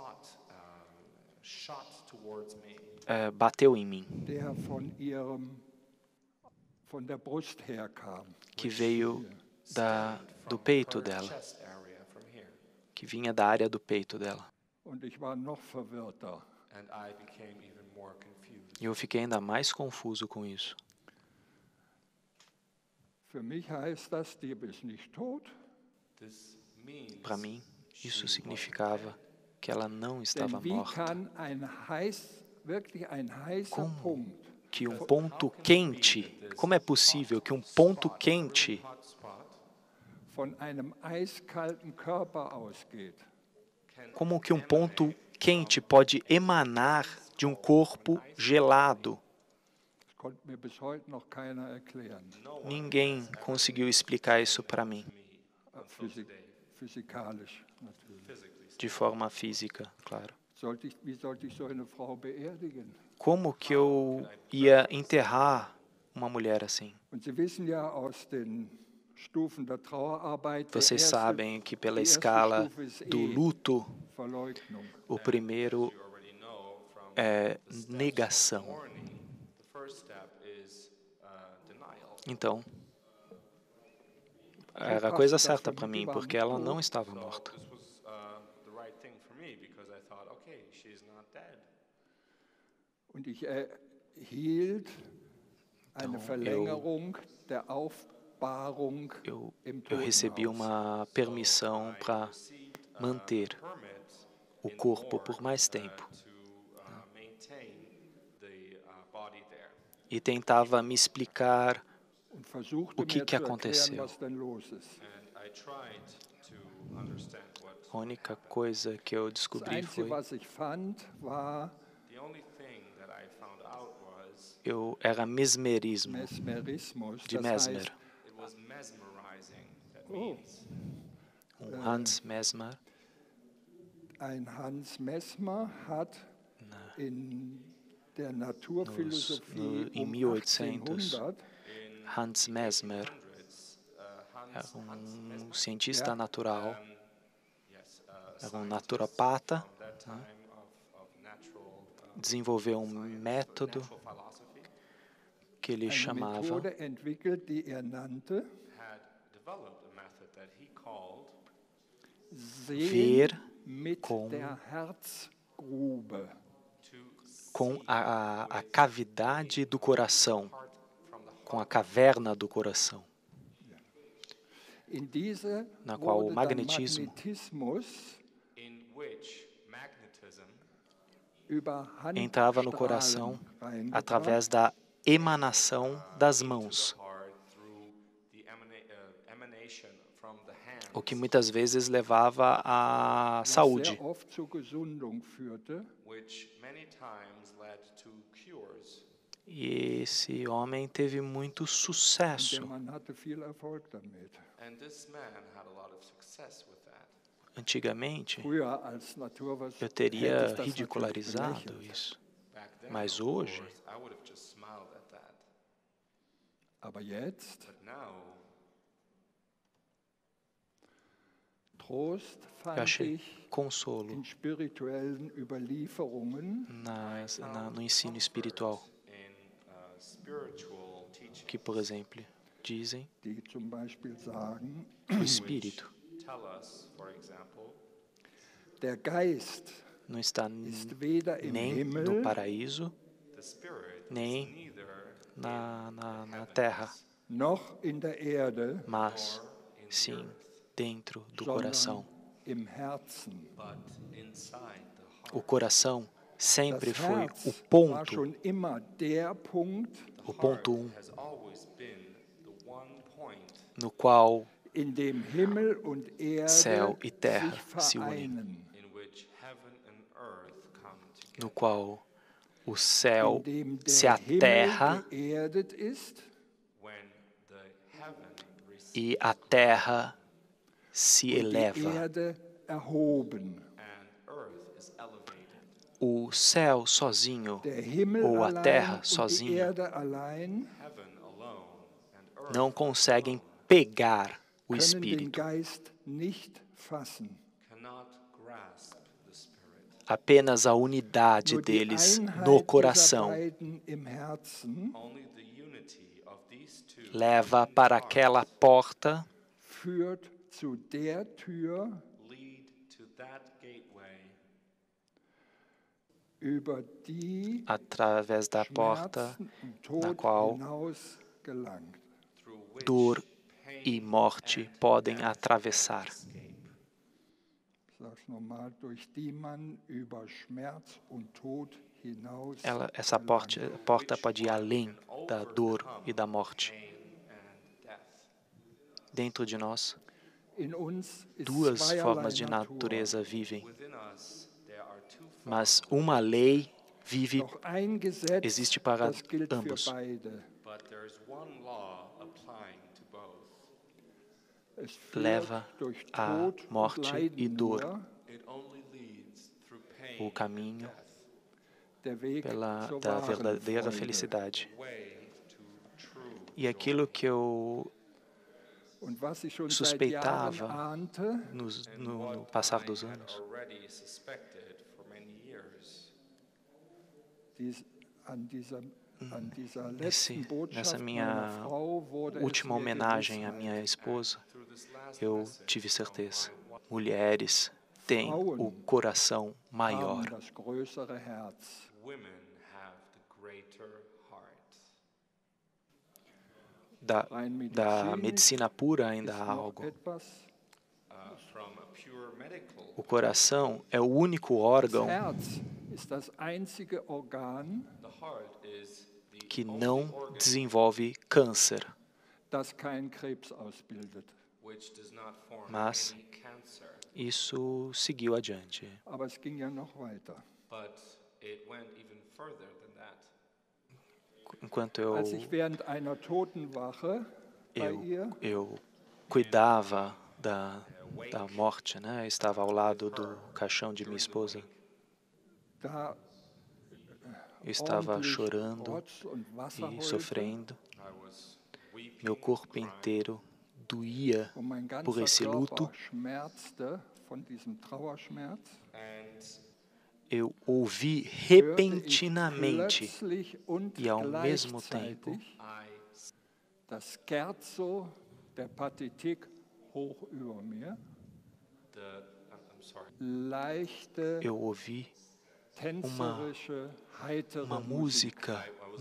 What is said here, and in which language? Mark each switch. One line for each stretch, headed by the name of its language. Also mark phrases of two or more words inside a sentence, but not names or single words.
English: shot towards me.
Portuguese: Bateu em mim,
German: der von der Brust herkam.
Portuguese: que veio do peito dela,
English: Chest area from here.
Portuguese: que vinha da área do peito dela.
German: Und ich war noch verwirrter.
English: And I became even more confused.
Portuguese: E eu fiquei ainda mais confuso com isso.
German: Für mich heißt das, die ist nicht tot,
English: This means
Portuguese: Para mim, isso significava que ela não estava
German: denn wie
Portuguese: morta.
German: kann wirklich ein heißer Punkt
Portuguese: Que ponto quente, como é possível que ponto quente
German: hotspot von einem eiskalten Körper ausgeht?
Portuguese: como que ponto quente pode emanar de corpo gelado?
German: Das konnte mir bis heute noch keiner erklären,
Portuguese: Ninguém conseguiu explicar isso para mim,
German: physikalisch natürlich.
Portuguese: de forma física, claro.
German: Wie sollte ich so eine Frau beerdigen?
Portuguese: Como que eu ia enterrar uma mulher assim?
German: Und Sie wissen ja aus den Stufen der Trauerarbeit,
Portuguese: Vocês sabem que pela escala do luto,
German: Verleugnung.
Portuguese: o primeiro
English: already know from
Portuguese: é negação.
English: mourning. The first step is denial.
Portuguese: Então, era a coisa certa para mim, porque ela não estava morta.
English: This was the right thing for me because I thought, okay, she's not dead.
German: Und ich erhielt eine Verlängerung der Aufbahrung
Portuguese: Eu
German: im
Portuguese: recebi
German: Totenhaus.
Portuguese: uma permissão para manter o corpo por mais tempo
English: To maintain the body there.
Portuguese: e tentava me explicar
German: Und versuchte
Portuguese: o que
German: mir
Portuguese: que
German: zu erklären,
Portuguese: aconteceu.
German: was denn los ist.
English: And I tried to understand what.
Portuguese: A única coisa que eu
German: Das
Portuguese: descobri
German: Einzige,
Portuguese: foi
German: was ich fand, war
English: The only thing that I found out was
Portuguese: era mesmerismo
German: Mesmerismus.
Portuguese: de
German: Das Mesmer. heißt,
English: it was mesmerizing. That Oh. means
German: Hans Mesmer ein Hans Mesmer hat in der Naturphilosophie
Portuguese: em um 1800, 1800 Hans Mesmer era cientista natural,
English: yes,
Portuguese: era naturopata,
English: that time of natural
Portuguese: desenvolveu método
English: philosophy
Portuguese: que ele
German: eine
Portuguese: chamava
German: Methode entwickelt, die nannte
English: had developed a method that he called
German: Sehen
Portuguese: ver
German: mit
Portuguese: com-
German: der Herzgrube.
Portuguese: com a cavidade do coração, com a caverna do coração,
German: In diese
Portuguese: na qual o
German: wurde dann
Portuguese: magnetismo
German: Magnetismus
English: in which magnetism
German: über
Portuguese: entrava no coração
German: Handstrahlen
Portuguese: através da emanação das mãos,
English: heart through the emanation from the hand,
Portuguese: o que muitas vezes levava à
English: was
Portuguese: saúde,
German: sehr oft zur Gesundung führte.
English: which many times led to cures.
Portuguese: e esse homem teve muito
German: Der
Portuguese: sucesso.
German: Mann hatte viel Erfolg damit.
English: And this man had a lot of success with that.
Portuguese: Antigamente,
German: Früher als Naturwissenschaftler
Portuguese: eu
German: hätte
Portuguese: teria
German: ich das
Portuguese: ridicularizado
German: natürlich belächelt.
Portuguese: isso,
English: Back then,
Portuguese: mas
English: of
Portuguese: hoje,
English: course, I would have just smiled at that.
German: Aber jetzt,
English: But now,
German: Trost
Portuguese: eu
German: fand
Portuguese: achei
German: ich
Portuguese: consolo
German: in spirituellen Überlieferungen,
Portuguese: no ensino espiritual,
English: in spiritual teaching,
Portuguese: que, por exemplo, dizem
German: die zum Beispiel sagen,
Portuguese: que o espírito
English: tell us, for example,
German: der Geist
Portuguese: não está
German: ist weder im
Portuguese: nem no
German: Himmel
Portuguese: paraíso,
English: the spirit
Portuguese: nem
English: is neither
Portuguese: na terra,
German: noch in der Erde,
Portuguese: mas sim dentro do
German: sondern
Portuguese: coração.
German: im Herzen.
English: but inside the heart.
Portuguese: O coração
German: Das
Portuguese: sempre foi
German: Herz
Portuguese: o
German: war
Portuguese: ponto,
German: schon immer der Punkt,
Portuguese: o ponto
English: Has always been the one point
Portuguese: no qual
German: in dem Himmel und Erde
Portuguese: Céu e terra
German: sich
Portuguese: se unem.
German: vereinen,
English: in which heaven and earth come together.
Portuguese: no qual o céu
German: in dem
Portuguese: se
German: der
Portuguese: a
German: Himmel
Portuguese: terra
English: When
German: geerdet ist
English: the heaven receives
Portuguese: e a terra se
German: und die
Portuguese: eleva.
German: Erde erhoben.
English: and earth is elevated.
Portuguese: O céu sozinho
German: Der Himmel
Portuguese: ou a
German: allein
Portuguese: terra
German: und die
Portuguese: sozinha
German: Erde allein
English: Heaven alone and earth
Portuguese: não conseguem pegar o
German: können den
Portuguese: Espírito.
German: Geist nicht fassen.
English: cannot grasp the Spirit.
Portuguese: Apenas a unidade
German: Nur die
Portuguese: deles
German: Einheit
Portuguese: no
German: dieser
Portuguese: coração
German: beiden im Herzen
English: Only the unity of these two
Portuguese: leva para aquela porta
German: führt zu der Tür,
English: lead to that gateway
German: über die
Portuguese: através da porta
German: Schmerzen und
Portuguese: na
German: Tod
Portuguese: qual
German: hinaus gelangt.
English: through which
Portuguese: dor
English: pain
Portuguese: e morte
English: and
Portuguese: podem
English: death
Portuguese: atravessar.
English: escape.
German: Ich sage es nochmal, durch die man über Schmerz und Tod hinaus
Portuguese: Essa porta pode ir além da dor e da morte.
English: Pain and death.
Portuguese: Dentro de nós,
German: in uns ist
Portuguese: duas
German: zweierlei
Portuguese: formas de
German: Natur.
Portuguese: natureza vivem,
English: Within us there are two
Portuguese: mas uma lei vive,
German: Doch ein Gesetz,
Portuguese: existe para
German: das gilt
Portuguese: ambos.
German: für beide.
English: but there's one law applying to both.
German: Es führt
Portuguese: leva
German: durch
Portuguese: à
German: Tod und
Portuguese: morte
German: Leiden
Portuguese: e dor.
English: It only leads through pain
Portuguese: O caminho
English: and death,
German: der Weg zur
Portuguese: da
German: wahren
Portuguese: verdadeira
German: Freude.
Portuguese: felicidade.
English: way to true
Portuguese: E aquilo que eu
German: Und was ich schon seit Jahren
Portuguese: suspeitava
German: ahnte,
Portuguese: no passar dos
English: I had
Portuguese: anos,
English: already suspected for many years.
German: an dieser
Portuguese: nessa
German: letzten Botschaft meiner
Portuguese: minha
German: Frau wurde es
Portuguese: última
German: mir
Portuguese: homenagem à
German: Gewissheit.
Portuguese: minha esposa,
English: Through this last
Portuguese: eu
English: message
Portuguese: tive
English: from
Portuguese: certeza.
English: my wife,
Portuguese: Mulheres têm o coração
German: Haben
Portuguese: maior.
German: das größere Herz.
English: women have the greater heart.
Portuguese: Da
German: Rein
Portuguese: medicina
German: medizinisch
Portuguese: pura ainda
German: ist
Portuguese: há
German: noch
Portuguese: algo.
German: etwas.
English: From a pure medical
Portuguese: O coração é o único
German: Das
Portuguese: órgão
German: Herz ist das einzige Organ,
English: the heart is the
Portuguese: que
English: only
Portuguese: não
English: organ
Portuguese: desenvolve câncer,
German: das keinen Krebs ausbildet.
English: which does not form
Portuguese: Mas-
English: any cancer.
Portuguese: isso seguiu adiante.
German: Aber es ging ja noch weiter.
English: But it went even further than that.
Portuguese: Enquanto eu,
German: Als ich während einer Totenwache bei ihr
Portuguese: eu cuidava da morte, né? Eu estava ao lado do caixão de minha esposa. da Eu estava
German: ordentlich
Portuguese: chorando
German: Rotz und Wasser
Portuguese: e
German: heulte
Portuguese: sofrendo.
English: I was weeping,
Portuguese: Meu corpo inteiro doía
German: und mein
Portuguese: por
German: ganzer
Portuguese: esse luto.
German: Körper schmerzte von diesem Trauerschmerz,
English: and
Portuguese: Eu ouvi
German: hörte ich
Portuguese: repentinamente
German: plötzlich und
Portuguese: e ao mesmo tempo
German: gleichzeitig
English: I
German: das Scherzo der Partitik hoch über mir,
English: I'm sorry.
German: leichte,
Portuguese: eu ouvi
German: tänzerische, heitere
Portuguese: uma
German: Musik.
Portuguese: música
English: I was